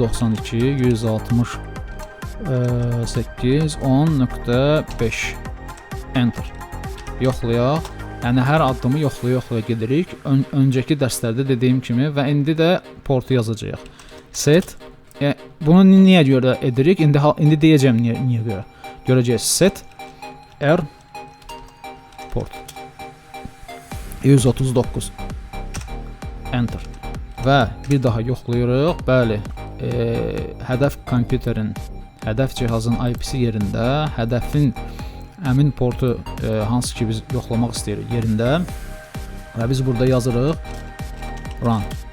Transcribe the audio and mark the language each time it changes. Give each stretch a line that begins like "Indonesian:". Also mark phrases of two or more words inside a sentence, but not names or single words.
Azerbaijani: 192.168.10.5 enter. Yoxlayaq. Yəni hər addımı yoxlaya gedirik. Öncəki dərslərdə dediyim kimi və indi də portu yazacağıq. Set. Bunu niyə görə edirik? İndi deyəcəm niyə görə. Görəcəyik.
English: Set R port 139 enter.
Azerbaijani: Və bir daha yoxlayırıq. Bəli, hədəf kompüterin, hədəf cihazın IP-si yerində, hədəfin həmin portu hansı ki biz yoxlamaq istəyirik yerində və biz burada yazırıq run.